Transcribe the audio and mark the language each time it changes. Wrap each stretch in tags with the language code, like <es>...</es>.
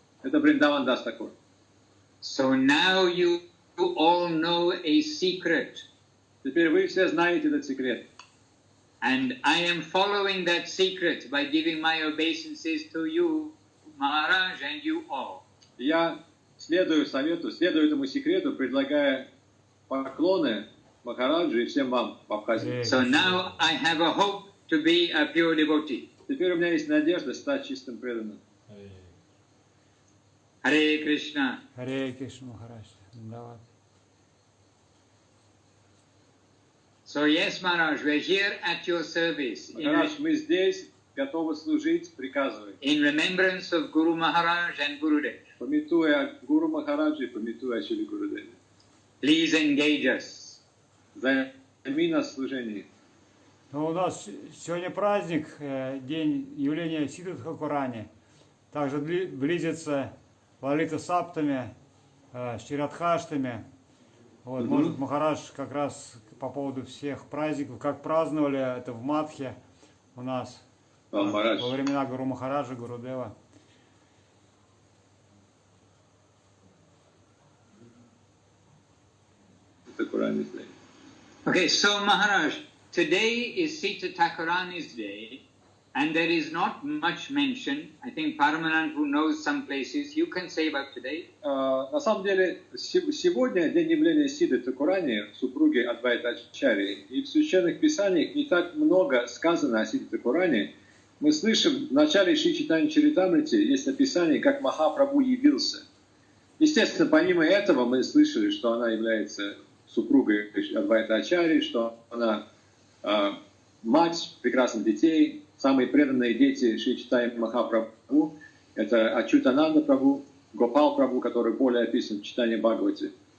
<ru>Это Вриндаван Дас Тхакур.</ru> <en>So now you all know a secret.</en> <ru>Теперь вы все знаете этот секрет.</ru> <en>And I am following that secret by giving my obeisances to you, Maharaj, and you all.</en> <ru>Я следую этому секрету, предлагая поклоны Махараджу и всем вам в Абхазии.</ru> <en>So now I have a hope to be a pure devotee.</en> <ru>Теперь у меня есть надежда стать чистым преданным.</ru> <en>Hare Krishna.</en> <ru>Харе Кришна, Махарадж. Давай.</ru> <en>So yes, Maharaj, we're here at your service.</en> <ru>Махарадж, мы здесь, готовы служить, приказывай.</ru> <en>In remembrance of Guru Maharaj and Gurudev.</en> <ru>Памятуя Гуру Махараджа и памятуя Шри Гурудеве.</ru> <en>Please engage us.</en> <ru>Займи нас в служении. Ну, у нас сегодня праздник, день явления Ситы Тхакурани. Также близится Лалита Саптами, Ширадхаштами. Вот, может, Махарадж как раз по поводу всех праздников, как праздновали это в Мадхе у нас во времена Гуру Махараджа, Гурудева.</ru> <en>Okay, so Maharaj, today is Sita Thakurani's day, and there is not much mention. I think Paramahansa, who knows some places, you can say about today.</en> <ru>На самом деле, сегодня день явления Ситы Тхакурани, супруги Адвайта Ачарьи, и в священных писаниях не так много сказано о Сите Тхакурани. Мы слышим, в начале Шри Чайтанья Чаритамрити есть описание, как Махапрабху явился. Естественно, помимо этого мы слышали, что она является супругой Адвайта Ачарьи, что она мать прекрасных детей, самые преданные дети Шри Чайтанья Махапрабху, это Ачютананда Прабху, Гопал Прабху, который более описан в читании Бхагавати.</ru>